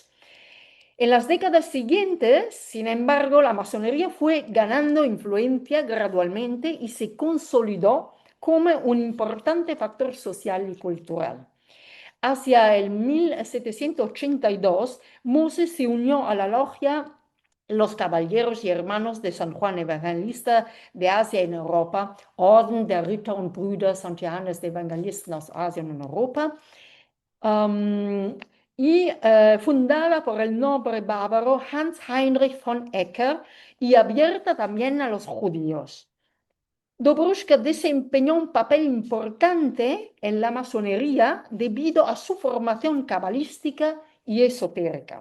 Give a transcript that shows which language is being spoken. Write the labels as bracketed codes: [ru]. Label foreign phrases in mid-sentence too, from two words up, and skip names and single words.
[es] En las décadas siguientes, sin embargo, la masonería fue ganando influencia gradualmente y se consolidó como un importante factor social y cultural. Hacia el 1782, Moses se unió a la logia Los Caballeros y Hermanos de San Juan Evangelista de Asia en Europa, [de] Orden der Ritter und Brüder St. Johannes de Evangelisten aus Asien und Europa, [es] fundada por el noble bávaro Hans Heinrich von Ecker y abierta también a los judíos. Dobruschka desempeñó un papel importante en la masonería debido a su formación cabalística y esotérica.